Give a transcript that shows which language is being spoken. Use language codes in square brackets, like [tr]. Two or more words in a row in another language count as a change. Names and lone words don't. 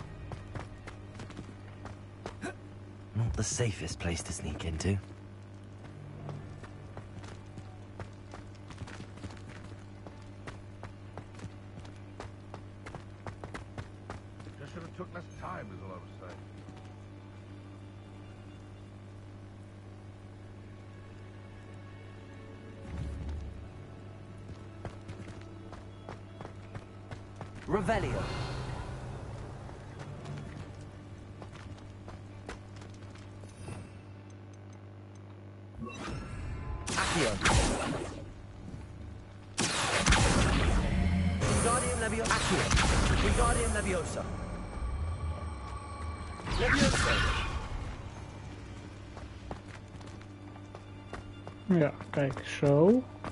[en] Not the safest place to sneak into. Just should have took less time, is all I was saying. Revelio. Accio. Wingardium Leviosa. Accio. Wingardium Leviosa. Leviosa. [nl] Ja, kijk, zo.